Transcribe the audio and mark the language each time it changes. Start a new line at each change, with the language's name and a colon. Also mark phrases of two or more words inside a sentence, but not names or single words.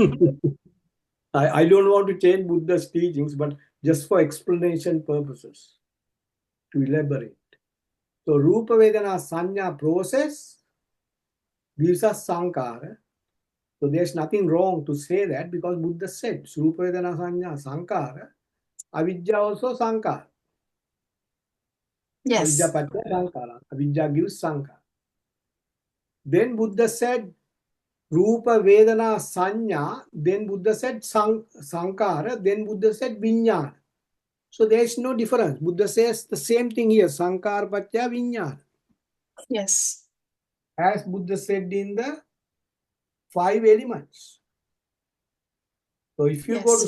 English: I don't want to change Buddha's teachings, but just for explanation purposes, to elaborate. So
Pali: Rupa Vedana Sanya
English: process gives us Sankara. So there's nothing wrong to say that because Buddha said
Pali: Rupa Vedana Sanya Sankara,
English: Avidya also Sankara. Yes.
Pali: Avidya Pattaya Sankara.
English: Avidya gives Sankara. Then Buddha said
Pali: Rupa, Vedana, Sanya,
English: then Buddha said Sankara, then Buddha said Vijnana. So there is no difference. Buddha says the same thing here,
Pali: Sankara Paccaya Vijnana.
English: Yes. As Buddha said in the 5 elements. So if you go to